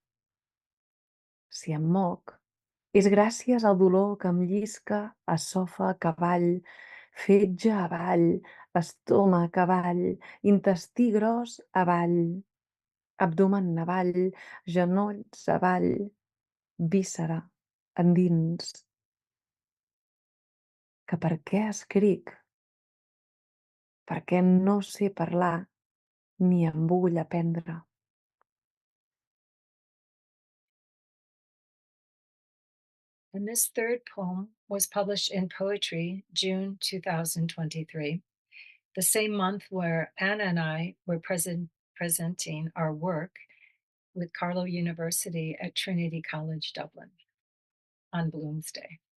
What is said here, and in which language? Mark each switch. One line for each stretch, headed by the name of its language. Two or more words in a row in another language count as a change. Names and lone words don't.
Catalan: Si em moc, és gràcies al dolor que em llisca a sòfec avall, fetge avall, estómac avall, intestí gros avall, abdomen avall, genolls avall, víscera endins. Que per què escric? Perquè no sé parlar ni em vull aprendre.
English: And this third poem was published in Poetry, June 2023, the same month where Anna and I were presenting our work with Carlow University at Trinity College, Dublin, on Bloom's Day.